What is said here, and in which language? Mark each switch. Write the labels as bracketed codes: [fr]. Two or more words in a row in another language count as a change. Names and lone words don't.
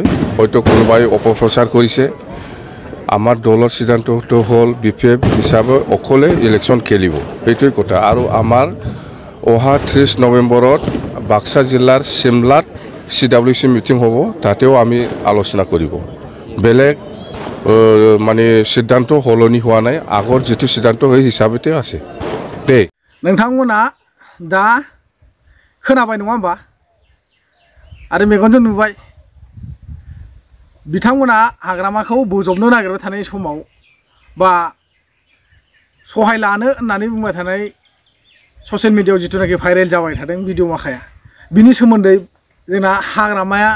[as] হয়তো কোনোবাই অপপ্ৰচাৰ কৰিছে আমাৰ দলৰ সিদ্ধান্তটো হ'ল বিপিএফ হিচাপে অকলে ইলেকশ্যন খেলিব সেইটোৱে কথা আৰু আমাৰ অহা 30 নৱেম্বৰত বাক্সা জিলাৰ চিমলাত CWC মিটিং হ'ব তাতেও আমি আলোচনা কৰিব বেলেগ মানে সিদ্ধান্ত হলনি হোৱা নাই আগৰ যেটো সিদ্ধান্ত হৈ হিচাপতে আছে দে [brx] नोंथांमोना दा खोनाबाय नङा होमबा आरो मेगनजों नुबाय बिथांमोना हाग्रामाखौ बोजबनो नागिरबाय थानाय समाव बा सहाय लानो होननानै बुंबाय थानाय ससियेल मिडियायाव जिथुनाखि भाइरेल जाबाय थादों भिडिअ माखाया बिनि सोमोन्दै जोंना हाग्रामाया